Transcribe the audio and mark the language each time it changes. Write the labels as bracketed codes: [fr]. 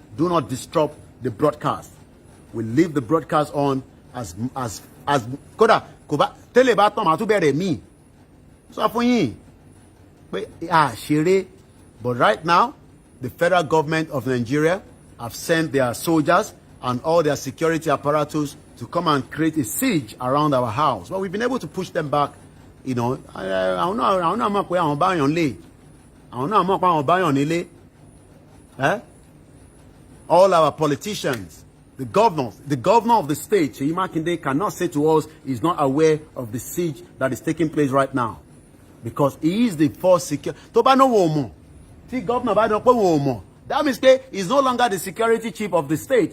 [en] Do not disrupt the broadcast. We leave the broadcast on as [yo] kódà kò bá tẹ́lẹ̀ bá tán màá tún bẹ̀rẹ̀ míì. Sọ fún yín pé ṣeré. [en] But right now, the federal government of Nigeria have sent their soldiers and all their security apparatus to come and create a siege around our house. But we've been able to push them back. [yo] Àwọn náà mọ̀ pé àwọn báyàn lè. Àwọn náà mọ̀ pé àwọn báyàn nílé. [en] all our politicians, the governor of the state, Seyi Makinde, cannot say to us he's not aware of the siege that is taking place right now. Because he is the first security. That means he's no longer the security chief of the state.